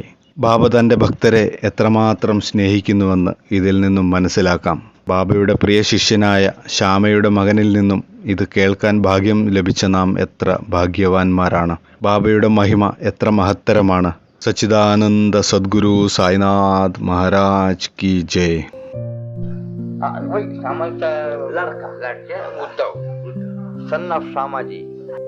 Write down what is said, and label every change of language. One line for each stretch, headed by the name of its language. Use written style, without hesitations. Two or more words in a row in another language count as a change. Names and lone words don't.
Malayalam: ബാബ തൻ്റെ ഭക്തരെ എത്രമാത്രം സ്നേഹിക്കുന്നുവെന്ന് ഇതിൽ നിന്നും മനസ്സിലാക്കാം. ബാബയുടെ പ്രിയ ശിഷ്യനായ ശ്യാമയുടെ മകനിൽ നിന്നും ഇത് കേൾക്കാൻ ഭാഗ്യം ലഭിച്ച നാം എത്ര ഭാഗ്യവാന്മാരാണ്. ബാബയുടെ മഹിമ എത്ര മഹത്തരമാണ്. സച്ചിദാനന്ദ സദ്ഗുരു സായിനാഥ് മഹാരാജ്
Hindi: की जय. वही श्यामा का लड़का उद्धव
English: son of
Hindi: श्यामा जी